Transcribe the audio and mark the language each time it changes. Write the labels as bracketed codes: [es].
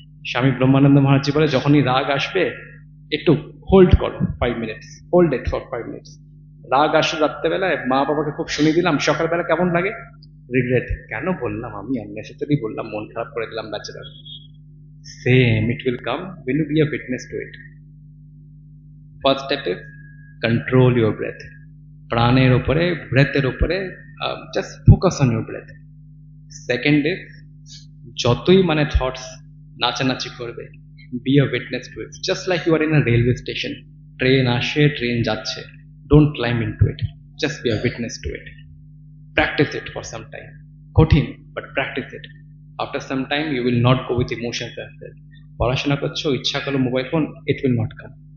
[bn] স্বামী ব্রহ্মানন্দ মহারাজ বলে, যখনই রাগ আসবে একটু হোল্ড করো 5 minutes, [en] Hold it for 5 minutes. [bn] রাগ আসলে রাত্রেবেলায় মা বাবাকে খুব শুনিয়ে দিলাম, সকালবেলা কেমন লাগে, রিগ্রেট, কেন বললাম, আমি আননেসেসারি বললাম, মন খারাপ করে দিলাম bachelor. [en] Same it will come when you be a witness to it. First step is control your breath. [bn] প্রাণের উপরে, ব্রেথের উপরে, [en] Just focus on your breath. Second is, [bn] যতই মানে থটস নাচানাচি করবে, [en] Be a witness to it. Just like you are in a railway station, [bn] train আসে, train যাচ্ছে, [en] Don't climb into it, just be a witness to it. Practice it for some time. [bn] কঠিন, [en] but practice it. After some time, you will not go with emotions as well. [bn] পড়াশোনা করছো, ইচ্ছা করলো mobile phone, [en] it will not come.